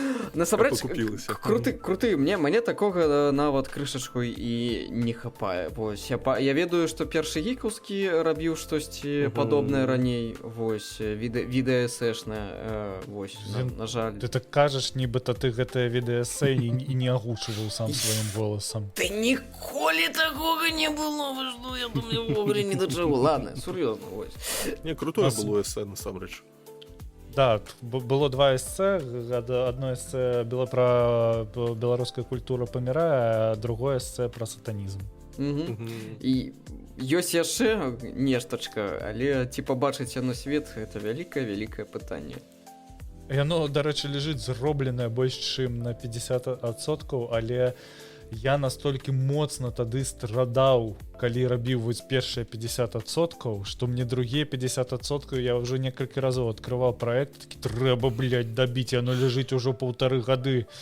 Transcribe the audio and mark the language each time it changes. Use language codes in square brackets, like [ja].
[be] Насамрэч, круты, мне такога нават крышачку і не хапае. Вось, я ведаю, што першы гікаўскі рабіў штосьці падобнае раней, вось, відэаэсэшнае, вось, на жаль. Ты так кажаш, нібыта ты гэтае відэаэсэ і не агучваў сам сваім голасам. Ты ніколі такога не было, вы што, я думаю, вогуле не да чаго. Ладно, сур'ёзна, вось. Не, крутое было эсэ, насамрэч. Да, было два эссе. [ru] Одно эссе было про [be] беларуская культура памірае, [ru] а другое эссе про сатанізм. [be] І ёсць яшчэ нештачка, але ці пабачыць яно свет, гэта вялікае пытанне. Яно, дарэчы, ляжыць зробленае больш чым на 50%, але я настолькі моцна тады страдаў, калі рабіў вось першыя 50%, што мне другія 50% я ўжо некалькі разоў адкрываў праект, такі трэба, блядь, дабіць, яно ляжыць ужо 1,5 гады.